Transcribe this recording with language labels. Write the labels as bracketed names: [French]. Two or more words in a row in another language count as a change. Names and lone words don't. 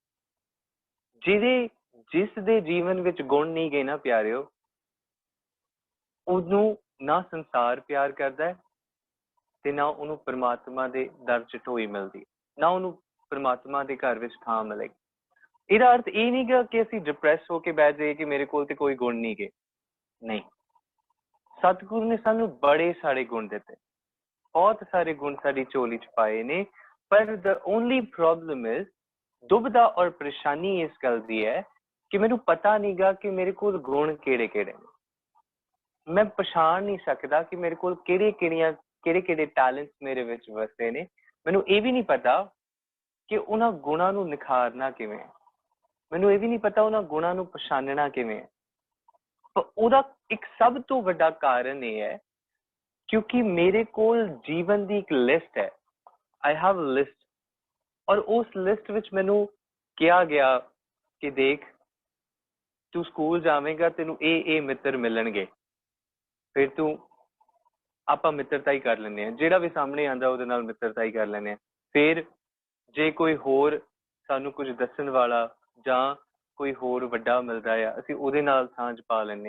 [Punjabi] ਜਿਸ ਦੇ ਜੀਵਨ ਵਿੱਚ ਗੁਣ ਨਹੀਂ ਗਏ ਨਾ ਪਿਆਰਿਓ, ਉਹਨੂੰ ਨਾ ਸੰਸਾਰ ਪਿਆਰ ਕਰਦਾ ਹੈ ਤੇ ਨਾ ਉਹਨੂੰ ਪ੍ਰਮਾਤਮਾ ਦੇ ਦਰ ਚ ਢੋਈ ਮਿਲਦੀ, ਨਾ ਉਹਨੂੰ ਪ੍ਰਮਾਤਮਾ ਦੇ ਘਰ ਵਿੱਚ ਥਾਂ ਮਿਲੇਗੀ। ਇਹਦਾ ਅਰਥ ਇਹ ਨਹੀਂ ਗਾ ਕਿ ਅਸੀਂ ਡਿਪਰੈਸ ਹੋ ਕੇ ਬਹਿ ਜਾਈਏ ਕਿ ਮੇਰੇ ਕੋਲ ਤੇ ਕੋਈ ਗੁਣ ਨਹੀਂ ਗਏ। ਨਹੀਂ, ਸਤਿਗੁਰੂ ਨੇ ਸਾਨੂੰ ਬੜੇ ਸਾਰੇ ਗੁਣ ਦਿੱਤੇ, ਬਹੁਤ ਸਾਰੇ ਗੁਣ ਸਾਡੀ ਝੋਲੀ ਚ ਪਾਏ ਨੇ। [English] ਪਰ the only problem is, [Punjabi] ਦੁਬਿਧਾ ਔਰ ਪਰੇਸ਼ਾਨੀ ਇਸ ਗੱਲ ਦੀ ਹੈ ਕਿ ਮੈਨੂੰ ਪਤਾ ਨਹੀਂ ਗਾ ਕਿ ਮੇਰੇ ਕੋਲ ਗੁਣ ਕਿਹੜੇ ਕਿਹੜੇ ਨੇ। ਮੈਂ ਪਛਾਣ ਨਹੀਂ ਸਕਦਾ ਕਿ ਮੇਰੇ ਕੋਲ ਕਿਹੜੇ ਟੈਲੈਂਟਸ ਮੇਰੇ ਵਿੱਚ ਵਸਦੇ ਨੇ। ਮੈਨੂੰ ਇਹ ਵੀ ਨਹੀਂ ਪਤਾ ਕਿ ਉਹਨਾਂ ਗੁਣਾਂ ਨੂੰ ਨਿਖਾਰਨਾ ਕਿਵੇਂ ਹੈ। ਮੈਨੂੰ ਇਹ ਵੀ ਨਹੀਂ ਪਤਾ ਉਹਨਾਂ ਗੁਣਾਂ ਨੂੰ ਪਛਾਣਨਾ ਕਿਵੇਂ ਹੈ। ਪਰ ਉਹਦਾ ਇੱਕ ਸਭ ਤੋਂ ਵੱਡਾ ਕਾਰਨ ਇਹ ਹੈ ਕਿਉਂਕਿ ਮੇਰੇ ਕੋਲ ਜੀਵਨ ਦੀ ਇੱਕ ਲਿਸਟ ਹੈ। [English] I have a list, [Punjabi] ਔਰ ਉਸ ਲਿਸਟ ਵਿੱਚ ਮੈਨੂੰ ਕਿਹਾ ਗਿਆ ਕਿ ਦੇਖ, ਤੂੰ ਸਕੂਲ ਜਾਵੇਂਗਾ, ਤੈਨੂੰ ਇਹ ਮਿੱਤਰ ਮਿਲਣਗੇ, ਫਿਰ ਤੂੰ ਆਪਾਂ ਮਿੱਤਰਤਾ ਹੀ ਕਰ ਲੈਂਦੇ ਹਾਂ, ਜਿਹੜਾ ਵੀ ਸਾਹਮਣੇ ਆਉਂਦਾ ਉਹਦੇ ਨਾਲ ਮਿੱਤਰਤਾ ਹੀ ਕਰ ਲੈਂਦੇ ਹਾਂ। ਫਿਰ ਜੇ ਕੋਈ ਹੋਰ ਸਾਨੂੰ ਕੁਝ ਦੱਸਣ ਵਾਲਾ ਜਾਂ ਕੋਈ ਹੋਰ ਵੱਡਾ ਮਿਲਦਾ ਆ, ਅਸੀਂ ਉਹਦੇ ਨਾਲ ਸਾਂਝ ਪਾ ਲੈਂਦੇ ਹਾਂ।